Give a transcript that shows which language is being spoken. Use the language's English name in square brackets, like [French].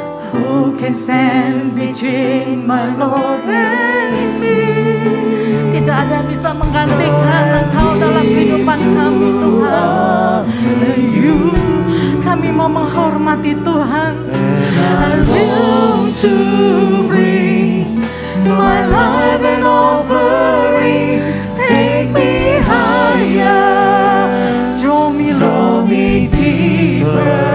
[English] Who can stand between my Lord and me? [Indonesian] Tidak ada yang bisa menggantikan Engkau dalam kehidupan kami, Tuhan. Kami mau menghormati Tuhan. [English] I long to bring my life and offering. Take me higher, draw me deeper.